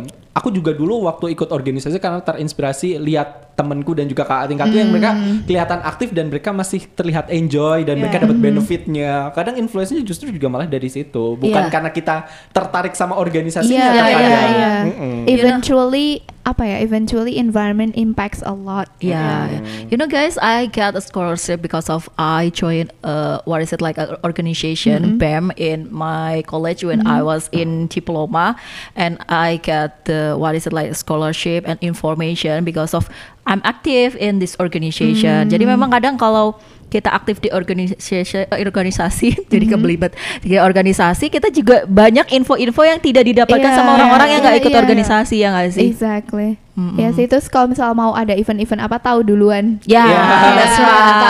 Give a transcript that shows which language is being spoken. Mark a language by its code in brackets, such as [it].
[id] Aku juga dulu waktu ikut organisasi karena terinspirasi lihat temanku dan juga kakak tingkatku yang mereka kelihatan aktif dan mereka masih terlihat enjoy dan mereka dapat benefitnya. Kadang influence-nya justru juga malah dari situ, bukan karena kita tertarik sama organisasinya. [en] Eventually eventually environment impacts a lot. You know guys, I got a scholarship because of I joined an organization BEM in my college when I was in diploma, and I got the scholarship and information because of I'm active in this organization. [id] Jadi memang kadang kalau kita aktif di organisasi jadi kebelibet di organisasi, kita juga banyak info-info yang tidak didapatkan sama orang-orang yang nggak ikut organisasi, ya nggak sih? [en] Exactly. [id] Ya sih, terus kalau misal mau ada event-event apa tahu duluan. [en] That's right.